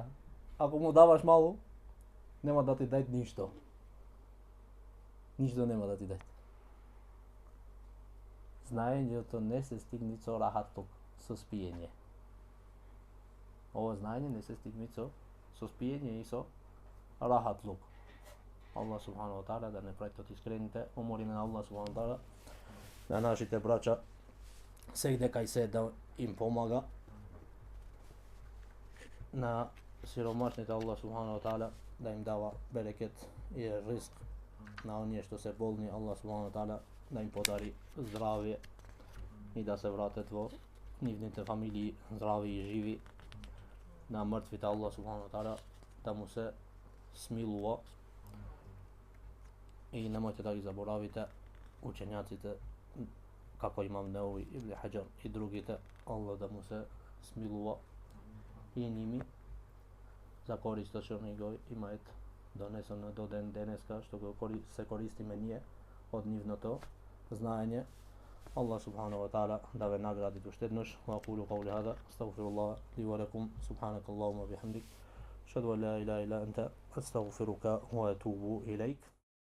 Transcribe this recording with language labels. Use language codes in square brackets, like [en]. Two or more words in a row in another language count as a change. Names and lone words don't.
[mk] Ако му даваш мало, нема да ти дадат ништо. Ништо нема да ти дадат. Знаењето не се стигни со рахатлук, со спиење. Ова знаење не се стигни со спиење и со рахатлук. Аллах [ar] سبحانه وتعالى [mk] да не прави од искрените, умориме на Аллах [ar] سبحانه وتعالى [mk] на нашите браќа сегде кај се да им помага, на сиромашните Аллах [ar] سبحانه وتعالى [mk] да им дава берекет и ризк, на оние што се болни Аллах [ar] سبحانه وتعالى [mk] да им подари здравје и да се вратат во нивните фамилии здрави и живи, на мртвите Аллах [ar] سبحانه وتعالى [mk] да му се смилува. И немојте да ги заборавите учењаците како имам Неуви, Ибн Хаџар и другите, Аллах да му се смилува и ними за користот што ни го имаат донесено до ден денеска, што го се користиме ние од нивното знаење. Аллах [ar] سبحانه وتعالى [mk] да ве награди уште еднаш. [ar] وأقول قولي هذا أستغفر الله لي ولكم سبحانك اللهم بحمدك أشهد أن لا إله إلا أنت أستغفرك وأتوب إليك.